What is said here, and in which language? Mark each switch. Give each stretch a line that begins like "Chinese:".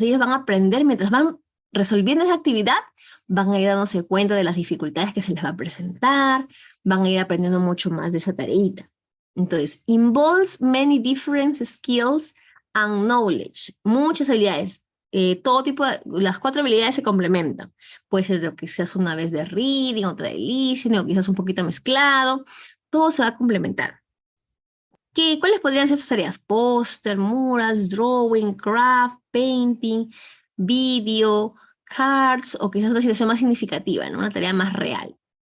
Spanish: Ellos van a aprender mientras van resolviendo esa actividad, van a ir dándose cuenta de las dificultades que se les va a presentar, van a ir aprendiendo mucho más de esa tareita. Entonces,
English: involves many different skills and knowledge.
Spanish: Muchas habilidades. Todo tipo de, las 4 habilidades se complementan. Puede ser lo que quizás una vez de reading, otra de listening, o quizás un poquito mezclado. Todo se va a complementar. ¿Cuáles podrían ser estas tareas? Póster,
English: murals, drawing, craft, painting, video, cards,
Spanish: o quizás otra situación más significativa, ¿no? Una tarea más real.